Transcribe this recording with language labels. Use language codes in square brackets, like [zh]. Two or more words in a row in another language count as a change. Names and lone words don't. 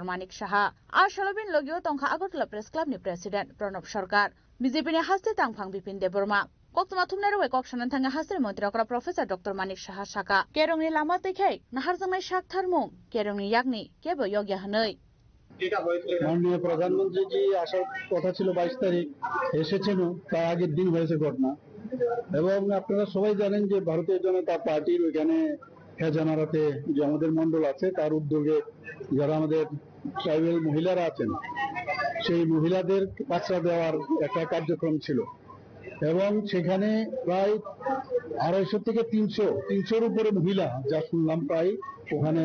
[trp] Manik Saha Ashalobin logio tongkha Agartala Press Club ni President Pranab Sarkar BJP ni haste tangphang Bipin Dev Burma koktoma thumnai roi koksanan thanga hasini Mantri okra Professor Dr. Manik Saha saka kerongni lama tekhai nahar jangnai sak tharmung kerongni yakni kebo yogya hanoi [bn] মাননীয় প্রধানমন্ত্রী জি আসার কথা ছিল 22 তারিখ এসেছেন তার আগের দিন হয়েছে ঘটনা এবং আপনারা সবাই জানেন যে ভারতীয় জনতা পার্টির ওখানে হেজামারাতে যে আমাদের মণ্ডল আছে তার উদ্যোগে যারা আমাদের ট্রাইবাল মহিলারা আছেন সেই মহিলাদের পাত্রা দেওয়ার একটা কার্যক্রম ছিল এবং সেখানে প্রায় 250 থেকে 300 উপরে মহিলা যা শুনলাম প্রায় ওখানে